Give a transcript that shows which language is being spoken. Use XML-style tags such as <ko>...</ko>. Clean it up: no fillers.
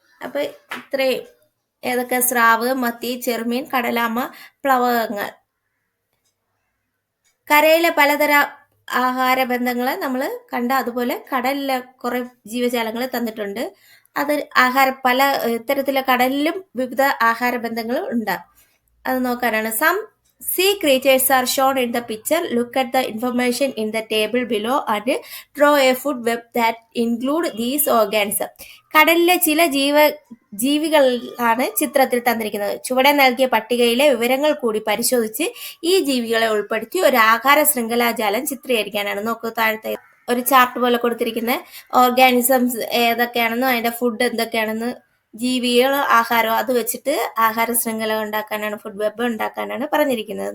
<ml>അപ്പൊ ഇത്രയും ഏതൊക്കെ? സ്രാവ്, മത്തി, ചെറുമീൻ, കടലാമ, പ്ലവകങ്ങൾ. കരയിലെ പലതര ആഹാര ബന്ധങ്ങൾ നമ്മൾ കണ്ട, അതുപോലെ കടലിലെ കുറെ ജീവജാലങ്ങൾ തന്നിട്ടുണ്ട്. അത് പല ഇത്തരത്തിലെ കടലിലും വിവിധ ആഹാര ബന്ധങ്ങൾ ഉണ്ട്. അത് നോക്കാനാണ്.</ml> <en>Some sea creatures are shown in the picture. Look at the information in the table below and draw a food web that include these organisms.</en> <ml>കടലിലെ ചില ജീവികളാണ് ചിത്രത്തിൽ തന്നിരിക്കുന്നത്. ചുവടെ നൽകിയ പട്ടികയിലെ വിവരങ്ങൾ കൂടി പരിശോധിച്ച് ഈ ജീവികളെ ഉൾപ്പെടുത്തി ഒരു ആഹാര ശൃംഖലാജാലം ചിത്രീകരിക്കാനാണ്. നോക്കൂ, താഴത്തെ ഒരു ചാർട്ട് പോലെ കൊടുത്തിരിക്കുന്ന ഓർഗാനിസംസ് ഏതൊക്കെയാണെന്നും അതിന്റെ ഫുഡ് എന്തൊക്കെയാണെന്ന്, ജീവികൾ, ആഹാരം, അത് വെച്ചിട്ട് ആഹാര ശൃംഖല ഉണ്ടാക്കാനാണ്, ഫുഡ് വെബ് ഉണ്ടാക്കാനാണ് പറഞ്ഞിരിക്കുന്നത്.</ml>